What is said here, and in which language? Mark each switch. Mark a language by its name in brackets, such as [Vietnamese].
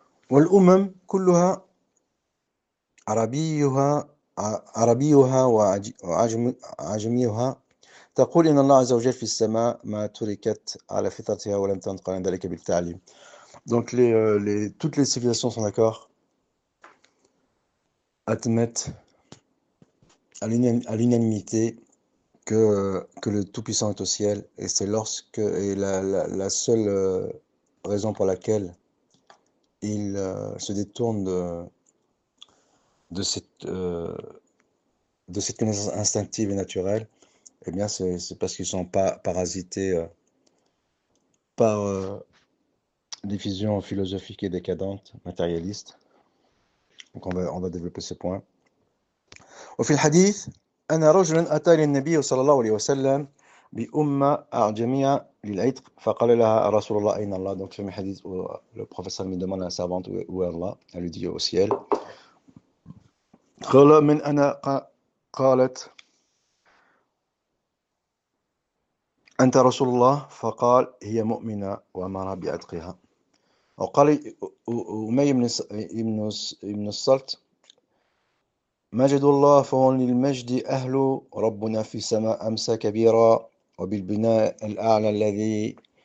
[Arabic] والأمم كلها عربيها عربيها وعجميها تقول إن الله عز وجل في السماء ما تركت على فطرتها ولم تنطق عن ذلك بالتعليم. [French] Donc toutes les civilisations sont d'accord, admettent à l'unanimité que le Tout-Puissant est au ciel, et c'est la seule raison pour laquelle il se détourne de cette, euh, de cette connaissance instinctive et naturelle, eh bien c'est parce qu'ils ne sont pas parasités par des visions philosophiques et décadentes, matérialistes. Donc on va développer ce point. [Arabic] وفي الحديث أن رجلا أتى للنبي صلى الله عليه وسلم بأمة أعجمية للعتق فقال لها رسول الله أين الله. [French] Donc c'est un hadith où le professeur lui demande à la servante où est Allah. Elle lui dit au ciel. [Arabic] قال من أنا قالت أنت رسول الله فقال هي مؤمنة وأمر بعتقها. وقال أمية بن الصلت مجد الله فهو للمجد أهل ربنا في السماء أمسى كبيرا وبالبناء الأعلى الذي